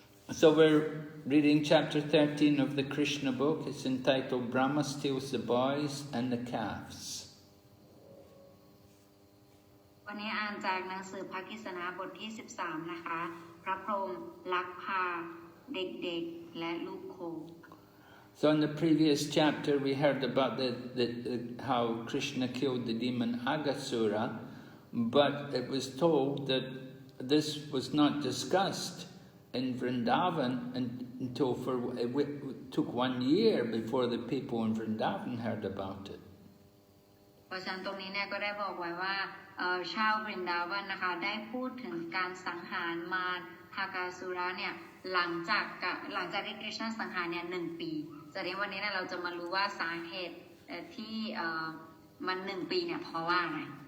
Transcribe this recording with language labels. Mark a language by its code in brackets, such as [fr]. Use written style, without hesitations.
[en] So we're reading chapter 13 of the Krishna book. It's entitled Brahmā Steals the Boys and the Calves. [th] วันนี้อ่านจากหนังสือพระกฤษณาบทที่ 13 นะคะ พระพรหมลักพาเด็กๆและลูกโค [en] So in the previous chapter we heard about how Krishna killed the demon Aghasura, but it was told that this was not discussed in Vrindavan until it took 1 year before the people in Vrindavan heard about it. [th] เพราะฉะนั้นตรงนี้เนี่ยก็ได้บอกไว้ว่าชาววรินดาวันนะคะได้พูดถึงการสังหารมารฮากาสุระเนี่ยหลังจากที่คริชนาสังหารเนี่ย1 ปีจะเรียนวันนี้เนี่ยเราจะมารู้ว่าสาเหตุที่มัน1 ปีเนี่ยเพราะว่าอะไร